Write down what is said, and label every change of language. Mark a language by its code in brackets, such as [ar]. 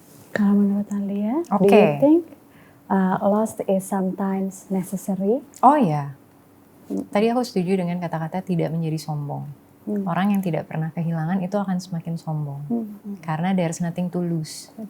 [id] Kalau menurut [en] Alia, do you think loss is sometimes necessary? [id] Oh ya, tadi aku setuju dengan kata-kata tidak menjadi sombong. Orang yang tidak pernah kehilangan itu akan semakin sombong. [en] Karena there's nothing to lose.